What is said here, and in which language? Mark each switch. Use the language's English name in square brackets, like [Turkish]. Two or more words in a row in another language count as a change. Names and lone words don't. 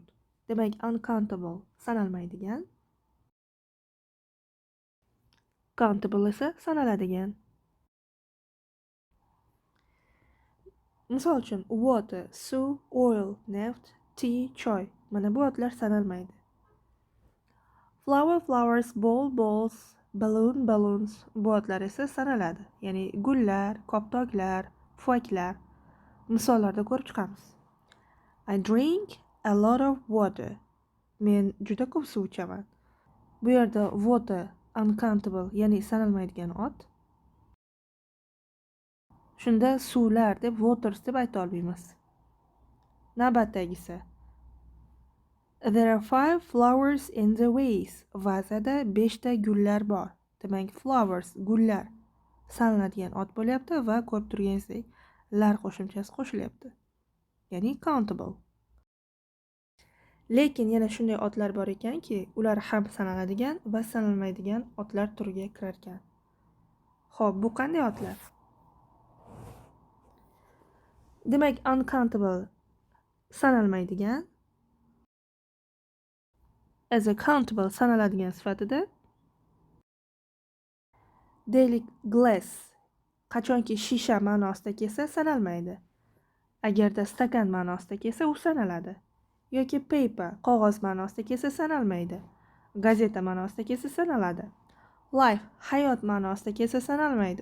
[Uzbek] Demak, uncountable sanalmaydigan, countable esa sanaladigan. Misol uchun, water, suv, oil, neft, tea, choy. Mana bu otlar sanalmaydi. [English] Flower, flowers, ball, balls, balloon, balloons. [Uzbek] Bu otlar esa sanaladi. Ya'ni gullar, koptoklar, pufaklar. Misollarda ko'rib chiqamiz. [English] I drink a lot of water. [Uzbek] Men juda ko'p suv ichaman. Bu yerda water uncountable, ya'ni sanalmaydigan ot. Shunda suvlar deb waters deb ayta olmaymiz. Navbatdagisi. [English] There are 5 flowers in the vase. [Uzbek] Vazada 5 ta gullar bor. Demak, flowers, gullar sanaladigan ot bo'lyapti va ko'rib turganingizdek, lar qo'shimchasi qo'shilyapti. Ya'ni countable. Lekin yana shunday otlar bor ekanki, ular ham sanaladigan va sanalmaydigan otlar turiga kirar ekan. Xo'p, bu qanday otlar? Demak, uncountable sanalmaydigan, [English] as a countable [Uzbek] sanaladigan sifatida [English] daily glass [Uzbek] qachonki shisha ma'nosida kelsa sanalmaydi. Agarda stakan ma'nosida kelsa u sanaladi. Yoki paper qog'oz ma'nosida kelsa sanalmaydi. Gazeta ma'nosida kelsa sanaladi. Life hayot ma'nosida kelsa sanalmaydi.